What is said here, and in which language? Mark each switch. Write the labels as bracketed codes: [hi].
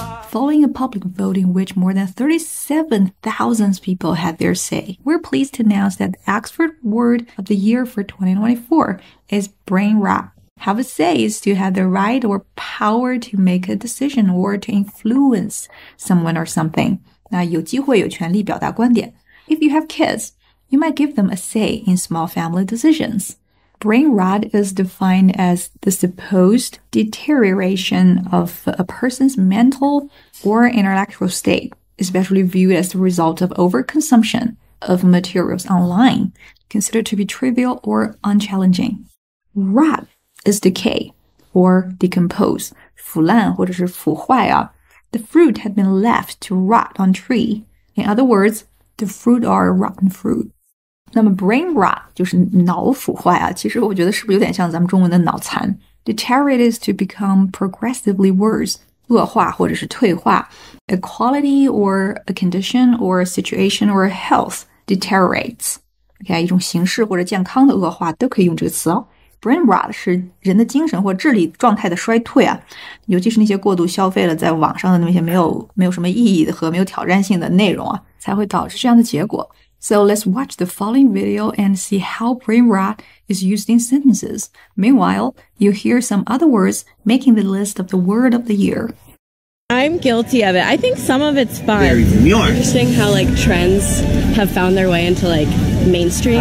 [en] Following a public vote in which more than 37,000 people had their say, we're pleased to announce that the Oxford Word of the Year for 2024 is brain rot. Have a say is to have the right or power to make a decision or to influence someone or something. [zh] 那有机会有权利表达观点. [en] If you have kids, you might give them a say in small family decisions. Brain rot is defined as the supposed deterioration of a person's mental or intellectual state, especially viewed as the result of overconsumption of materials online, considered to be trivial or unchallenging. Rot is decay or decompose, [zh] 腐烂或者是腐坏啊. [en] The fruit had been left to rot on tree. In other words, the fruit are rotten fruit. [zh] 那么 brain rot 就是脑腐坏啊，其实我觉得是不是有点像咱们中文的脑残 [en] Deteriorate is to become progressively worse, [zh] 恶化或者是退化 [en] A quality or a condition or a situation or a health deteriorates. [zh] Okay, 一种形式或者健康的恶化都可以用这个词哦。Brain rot 是人的精神或智力状态的衰退啊，尤其是那些过度消费了在网上的那些没有什么意义的和没有挑战性的内容啊，才会导致这样的结果。 [en] So let's watch the following video and see how brain rot is used in sentences. Meanwhile, you'll hear some other words making the list of the word of the year. I'm guilty of it. I think some of it's fun. Very demure. Interesting how trends have found their way into mainstream.